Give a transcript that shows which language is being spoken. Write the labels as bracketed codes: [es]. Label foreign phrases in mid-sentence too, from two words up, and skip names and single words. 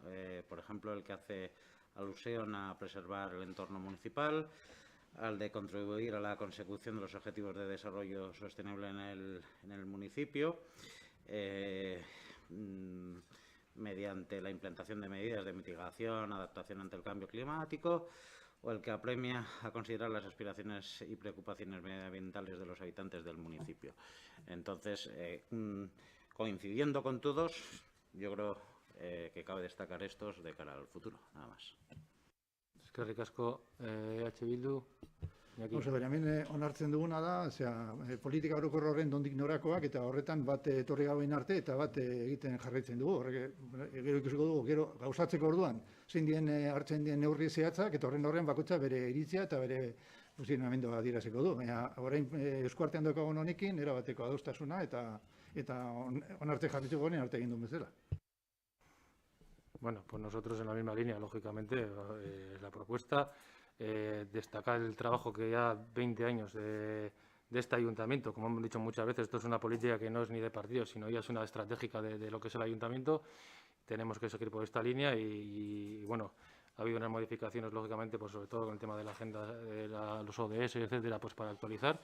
[es] Por ejemplo, el que hace alusión a preservar el entorno municipal, al de contribuir a la consecución de los objetivos de desarrollo sostenible en el municipio, mediante la implantación de medidas de mitigación, adaptación ante el cambio climático, o el que apremia a considerar las aspiraciones y preocupaciones medioambientales de los habitantes del municipio. Entonces, coincidiendo con todos, yo creo que cabe destacar estos de cara al futuro, nada más. [eu] Eskerrik asko, Bildu. [es] Vamos a ver, [eu] hemen onartzen duguna da, politika orokor horren nondik norakoak, eta horretan bat etorri gauen arte eta bat egiten jarraitzen dugu. Gero ikusiko dugu, gero gauzatzeko orduan, zein dien hartzen dien neurri zehatzak, eta horren bakoitza bere iritzia eta bere posizionamendua adieraziko du. Baina orain eskuartean daukagun honekin, erabateko adostasuna eta onarte jarraitzeko honen arte egin duen bezala. [es] Bueno, pues nosotros en la misma línea, lógicamente, la propuesta, destacar el trabajo que ya 20 años de este ayuntamiento. Como hemos dicho muchas veces, esto es una política que no es ni de partido, sino ya es una estratégica de lo que es el ayuntamiento. Tenemos que seguir por esta línea y bueno, ha habido unas modificaciones, lógicamente, pues sobre todo con el tema de la agenda, de los ODS, etcétera, pues para actualizar.